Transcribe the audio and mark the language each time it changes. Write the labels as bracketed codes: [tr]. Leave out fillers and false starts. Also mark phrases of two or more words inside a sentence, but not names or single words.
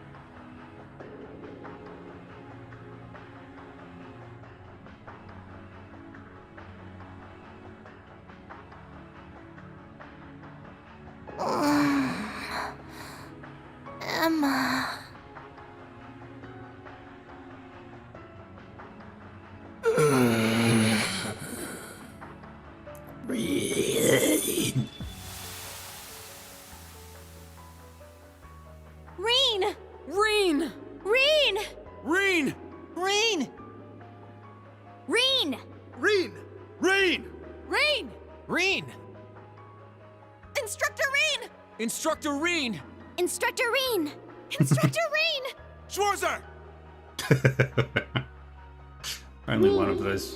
[en] Emma. Reen! Reen! Reen! Reen! Reen! Reen! Reen! Reen! Reen! Reen! Instructor Reen! Instructor Reen! Instructor Reen! Instructor Reen! Schwarzer! Only one of those.